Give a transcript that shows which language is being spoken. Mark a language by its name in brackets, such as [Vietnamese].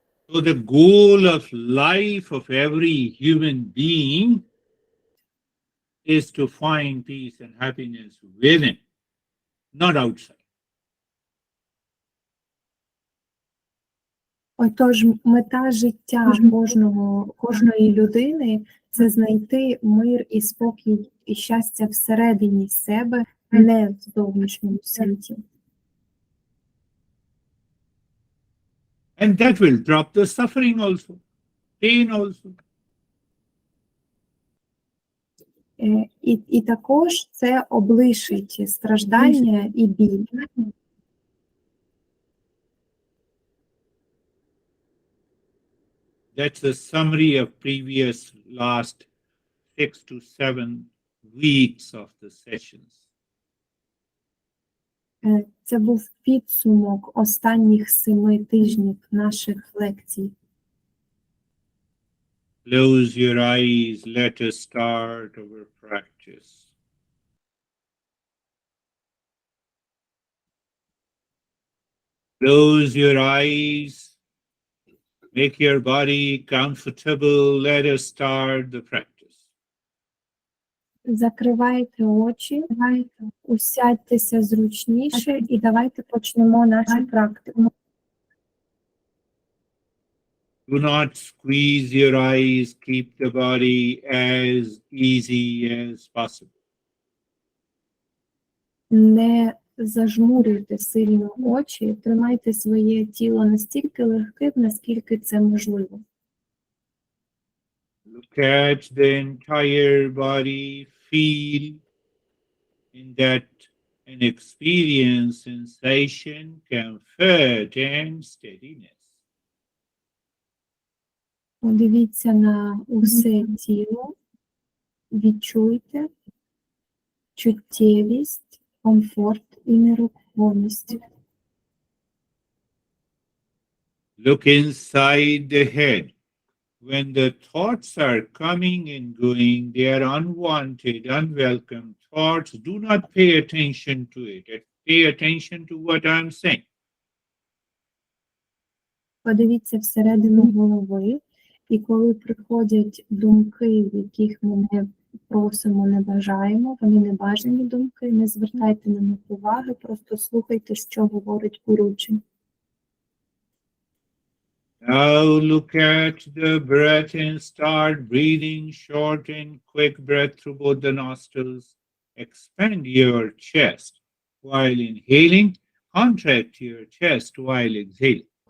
[English] So the goal of life of every human being is to find peace and happiness within, not outside. [Ukrainian] Отож, мета життя кожної людини – це знайти мир і спокій і щастя всередині себе, не в зовнішньому світі. [English] And that will drop the suffering also, pain also. [Ukrainian] І також це облишить страждання і біль. [English] That's a summary of previous last 6 to 7 weeks of the sessions. [Ukrainian] Це був підсумок останніх 7 тижнів наших лекцій. [English] Close your eyes, let us start our practice. Close your eyes, make your body comfortable, let us start the practice. [Ukrainian] Закривайте очі, усядьтеся зручніше і давайте почнемо нашу практику. [English] Do not squeeze your eyes, keep the body as easy as possible. [Ukrainian] Не зажмурюйте сильно очі, тримайте своє тіло настільки легким, наскільки це можливо. [English] Look at the entire body, feel in that and experience sensation, comfort and steadiness. [Ukrainian] Подивіться на усе тіло, відчуйте чуттєвість, комфорт і нерухомість. [English] Look inside the head. When the thoughts are coming and going, they are unwanted, unwelcome thoughts. Do not pay attention to it. Pay attention to what I'm saying. [Ukrainian] Подивіться всередину голови, і коли приходять думки, яких ми не просимо, не бажаємо, вони небажані думки, не звертайте на них уваги, просто слухайте, що говорить Гуручі. [English] Now look at the breath and start breathing short and quick breath through both the nostrils. Expand your chest while inhaling. Contract your chest while exhaling.